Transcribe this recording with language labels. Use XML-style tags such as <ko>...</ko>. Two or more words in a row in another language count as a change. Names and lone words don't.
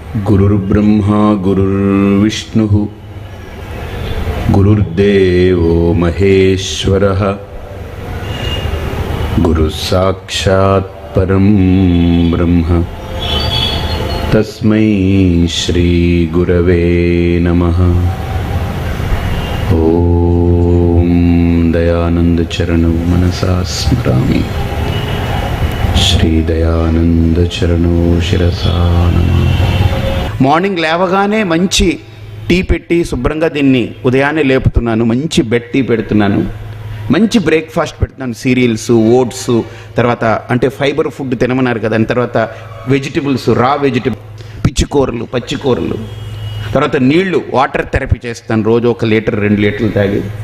<sa>गुरुर्ब्रह्मा गुरुर्विष्णुः गुरुर्देवो महेश्वरः गुरुसाक्षात् परं ब्रह्म तस्मै श्री गुरवे नमः। ओम दयानंद चरणौ मनसा स्मरामि, श्री दयानंद चरणौ शिरसा नमामि।</sa> <te>మార్నింగ్ లేవగానే మంచి టీ పెట్టి శుభ్రంగా దీన్ని ఉదయాన్నే లేపుతున్నాను, మంచి</te> <en>bed tea</en> <te>పెడుతున్నాను, మంచి బ్రేక్ఫాస్ట్ పెడుతున్నాను,</te> <en>cereals, oats,</en> <te>తర్వాత అంటే</te> <en>fiber food</en> <te>తినమన్నారు కదా, తర్వాత వెజిటబుల్స్,</te> <en>raw vegetable,</en> <te>పిచ్చికూరలు, పచ్చికూరలు, తర్వాత నీళ్లు,</te> <en>water therapy</en> <te>చేస్తాను, రోజు 1 లీటర్ 2 లీటర్లు తాగి.</te>